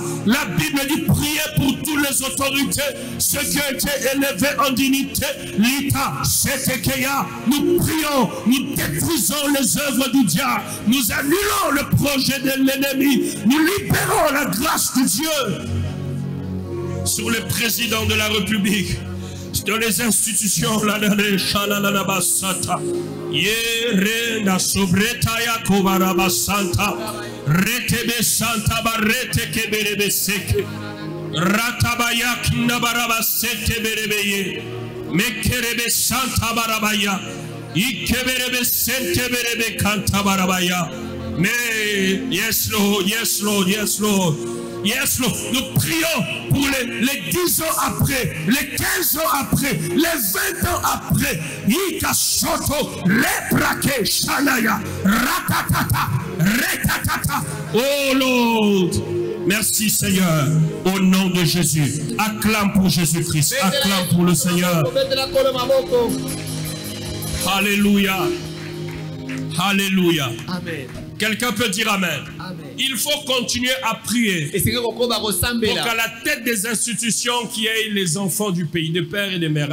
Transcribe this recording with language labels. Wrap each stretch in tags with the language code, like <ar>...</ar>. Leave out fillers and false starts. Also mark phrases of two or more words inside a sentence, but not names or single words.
<fr>La Bible dit prier pour toutes les autorités, ceux qui ont été élevés en dignité, l' Ita, Setekeya. Nous prions, nous détruisons les œuvres du diable, nous annulons le projet de l'ennemi, nous libérons la grâce de Dieu sur le président de la République, dans les institutions, la Shalalabasata, Yerena Sobretaya Kovarabasanta, Retebe Santa Barrete Keberebe Seke, Ratabayak Nabarabasete Berebeye, Mekerebe Santa Barabaya.</fr> <en>Mais yes Lord, yes Lord, yes Lord. Yes,</en> <fr>nous prions pour les 10 ans après, les 15 ans après, les 20 ans après. Yika soto, leprake, shanaya, ratatata, retatata.</fr> <en>Oh Lord,</en> <fr>merci Seigneur, au nom de Jésus. Acclame pour Jésus-Christ, acclame pour le Seigneur. Alléluia. Alléluia. Amen. Quelqu'un peut dire Amen. Amen. Il faut continuer à prier pour qu'à la tête des institutions qui aient les enfants du pays, des pères et des mères.</fr>